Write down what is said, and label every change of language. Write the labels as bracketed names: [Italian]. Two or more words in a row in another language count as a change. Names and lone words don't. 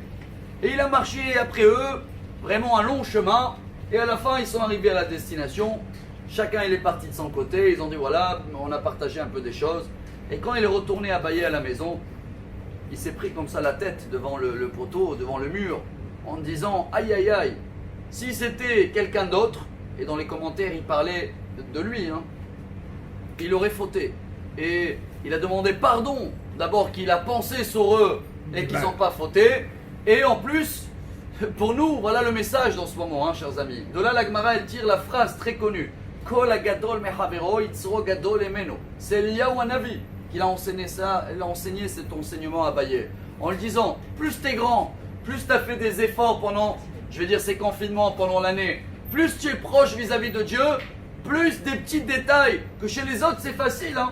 [French] Et il a marché après eux, vraiment un long chemin, et à la fin ils sont arrivés à la destination, chacun il est parti de son côté, ils ont dit voilà, on a partagé un peu des choses, et quand il est retourné à Baye à la maison, il s'est pris comme ça la tête devant le poteau, devant le mur, en disant aïe aïe aïe, si c'était quelqu'un d'autre, et dans les commentaires il parlait de lui, hein, il aurait fauté. Et il a demandé pardon, d'abord qu'il a pensé sur eux et qu'ils n'ont pas fauté, et en plus, pour nous, voilà le message dans ce moment, hein, chers amis. De là, la Gemara, elle tire la phrase très connue. [Hebrew] כל הגדול מחבירו יצרו גדול הימנו. [French] C'est Eliyahu Hanavi qui a enseigné ça, il a enseigné cet enseignement à Baye. En lui disant, plus t'es grand, plus t'as fait des efforts pendant, je vais dire, ces confinements pendant l'année, plus tu es proche vis-à-vis de Dieu, plus des petits détails que chez les autres c'est facile, hein.